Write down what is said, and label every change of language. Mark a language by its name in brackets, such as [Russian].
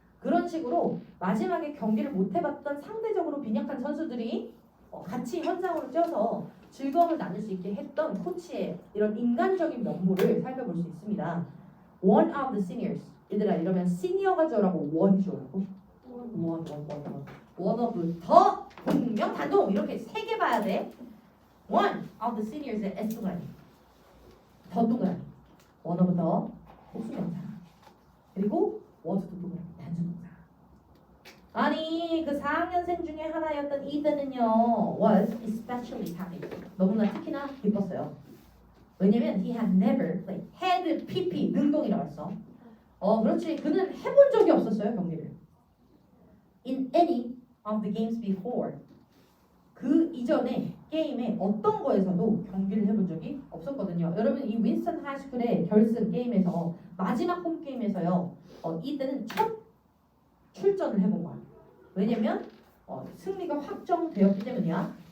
[Korean] 그런 식으로 마지막에 경기를 못 해봤던 상대적으로 빈약한 선수들이 같이 현장으로 뛰어서 즐거움을 나눌 수 있게 했던 코치의 이런 인간적인 면모를 살펴볼 수 있습니다. [English] One of the seniors. [Korean] 얘들아 이러면 시니어가 줘라고 원이 줘라고? 원. [English] One of [Korean] 더 동명 단동 이렇게 세 개 봐야 돼. [English] One of the seniors [Korean] 의 S 동그라미. 더 동그라미. [English] One of [Korean] 더 복수명사. 그리고 [English] was [Korean] 동그라미 단수동사. 아니 그 4학년생 중에 하나였던 이든은요 [English] was especially happy. [Korean] 너무나 특히나 기뻤어요. [English] 왜냐면 he had never played. [Korean] had pp 능동이라고 했어. 그렇지. 그는 해본 적이 없었어요 경기를. [English] In any of the games before. [Korean] 그 이전에 게임에 어떤 거에서도 경기를 해본 적이 없었거든요. 여러분 이 윈스턴 하이스쿨의 결승 게임에서 마지막 홈 게임에서요. 이때는 첫 출전을 해본 거야. 왜냐면 승리가 확정되었기 때문이야.